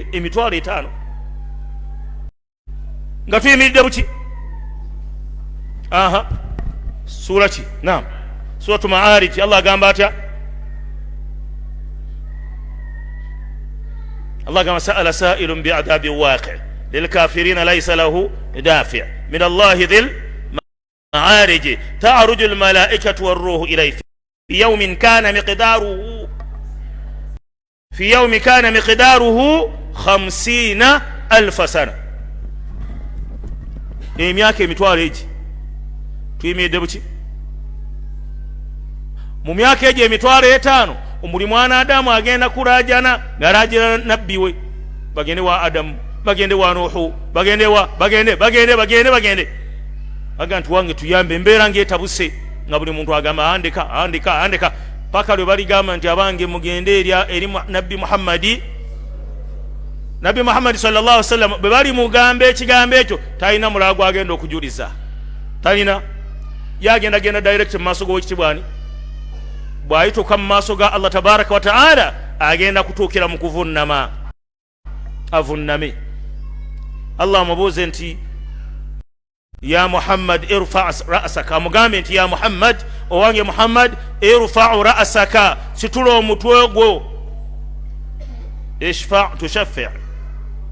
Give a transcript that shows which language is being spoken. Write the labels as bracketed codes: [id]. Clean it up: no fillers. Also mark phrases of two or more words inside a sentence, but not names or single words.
[lg] Emitwalo 5 nga tuyimiridde buki? Sura ki? [ar] نعم، سورة المعارج. [lg] Allah agamba atya? Allah agamba [ar] سأل سائل بعذاب واقع للكافرين ليس له دافع من الله ذي المعارج تعرج الملائكة والروح إليه في يوم كان مقداره 50,000 سنة. [lg] Emyaka emitwalo egi tuyimiridde buki? Mu myaka egyo emitwalo 5 omuli mwana Adamu agenda kulaajana ng'alaajira nabbi we, bagende wa Adamu, bagende wa Nuhu, bagende baga nti wange tuyambe, embeera ng'etabuse, nga buli muntu agamba andika paka lwe baligamba nti abange mugende eri nabbi Muhammadi [ar] صلى الله عليه وسلم. [lg] Bwe bali mugamba ekigambo ekyo talina mulago agenda okujuliza, talina, yagenda direct mu maaso g'owekitiibwa ani? Bw'ayituuka mu maaso ga Allah [ar] تبارك وتعالى [lg] agenda kutuukira mu kuvunnama, avunname. Allah amubuuze nti [ar] يا محمد ارفع رأسك, [lg] amugambe nti [ar] يا محمد, [lg] owange Muhammad, [ar] ارفع رأسك, [lg] situla omutwe gwo, [ar] اشفع تشفع',